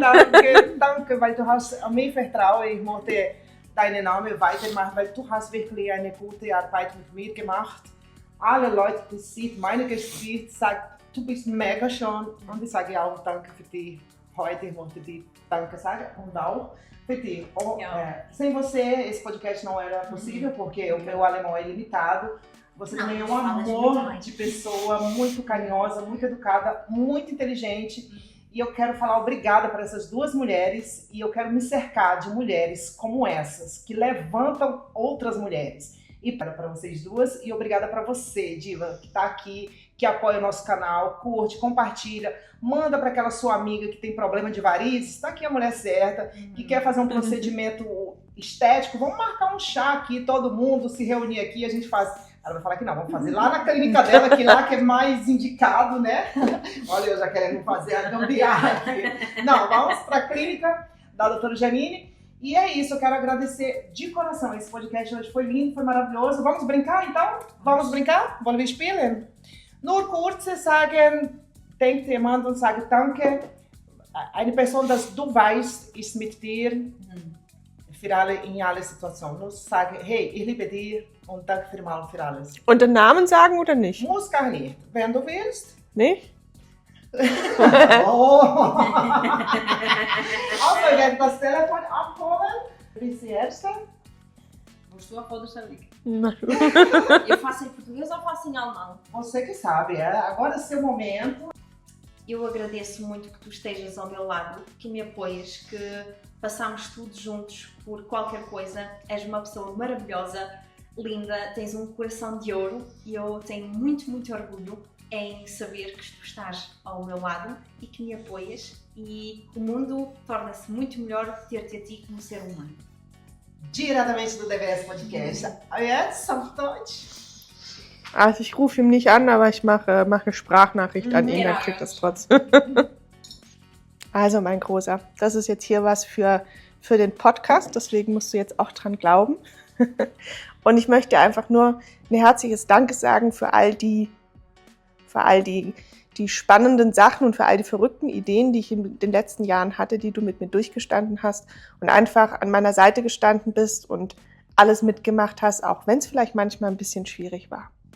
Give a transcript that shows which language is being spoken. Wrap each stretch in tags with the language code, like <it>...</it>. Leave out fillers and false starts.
<de>Danke, weil du hast an mich vertraut. Ich möchte deinen Namen weitermachen, weil du hast wirklich eine gute Arbeit mit mir gemacht. Alle Leute, die sehen meine Gesicht, sagen, du bist mega schön. Und ich sage auch Danke für dich. Heute ich möchte dir Danke sagen und auch für ti.</de> <pt>Sem você, esse podcast não era possível, porque o meu alemão é limitado. Você também é um amor de pessoa, muito carinhosa, muito educada, muito inteligente. E eu quero falar obrigada para essas 2 mulheres. E eu quero me cercar de mulheres como essas, que levantam outras mulheres. E para vocês 2. E obrigada para você, Diva, que está aqui, que apoia o nosso canal, curte, compartilha. Manda para aquela sua amiga que tem problema de varizes, está aqui a mulher certa, que quer fazer um procedimento estético, vamos marcar um chá aqui, todo mundo se reunir aqui, a gente faz. Ela vai falar que não, vamos fazer lá na clínica dela, que lá que é mais indicado, né? Olha, eu já querendo fazer a gambiarra aqui. Não, vamos para a clínica da doutora Janine. E é isso, eu quero agradecer de coração. Esse podcast hoje foi lindo, foi maravilhoso. Vamos brincar então? Vamos brincar?</pt> <de>Wollen wir spielen? Nur kurz sagen, denkt jemand und sagt Danke. Eine Person, das du weißt, ist mit dir für alle, in alle Situationen. Nur sage, hey, ich liebe dich und danke für alles. Und den Namen sagen oder nicht? Muss gar nicht. Wenn du willst. Nicht? Oh. Also, ich werde das Telefon abholen. Bist du die Erste?</de> <pt>Gostou a foda da Liga? Não. Eu faço em português ou faço em alemão? Você que sabe, agora é seu momento. Eu agradeço muito que tu estejas ao meu lado, que me apoias, que passamos tudo juntos por qualquer coisa. És uma pessoa maravilhosa, linda, tens um coração de ouro e eu tenho muito, muito orgulho em saber que tu estás ao meu lado e que me apoias, e o mundo torna-se muito melhor ter-te a ti como ser humano. Diretamente do DWS Podcast.</pt> <de>Jetzt auf Deutsch. Also ich rufe ihm nicht an, aber ich mache eine Sprachnachricht an ihn, Ja. dann kriegt das trotzdem. Also mein Großer, das ist jetzt hier was für den Podcast, deswegen musst du jetzt auch dran glauben. Und ich möchte einfach nur ein herzliches Danke sagen für all die spannenden Sachen und für all die verrückten Ideen, die ich in den letzten Jahren hatte, die du mit mir durchgestanden hast und einfach an meiner Seite gestanden bist und alles mitgemacht hast, auch wenn es vielleicht manchmal ein bisschen schwierig war.</de>